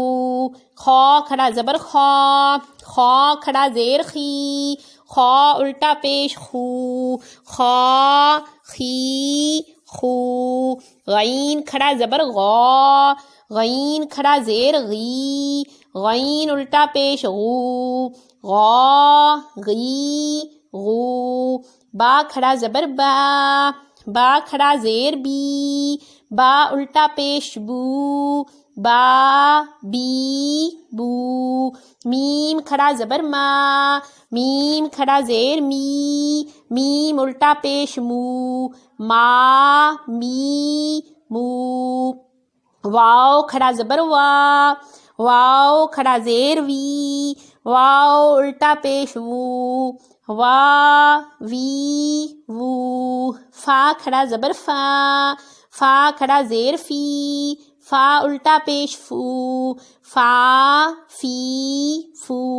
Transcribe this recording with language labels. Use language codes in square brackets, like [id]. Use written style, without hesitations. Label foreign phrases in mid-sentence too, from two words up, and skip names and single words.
[ur] خو کھڑا زبر خو، خو کھڑا زیر خی، خا الٹا پیش خو، خا خی خو، غین کھڑا زبر غا، غین کھڑا زیر غی، غین الٹا پیش غو، غا غی غو، با کھڑا زبر با، با کھڑا زیر بی، با الٹا پیش بو، با بی بو، میم کھڑا زبر ما، میم کھڑا زیر می، میم الٹا پیش مو، ما می مو، واو کھڑا زبر وا، واو کھڑا زیر وی، واو الٹا پیش وو، وا وی وو، فا کھڑا زبر فا، فا کھڑا زیر فی، فا الٹا پیش فو، فا فی فو،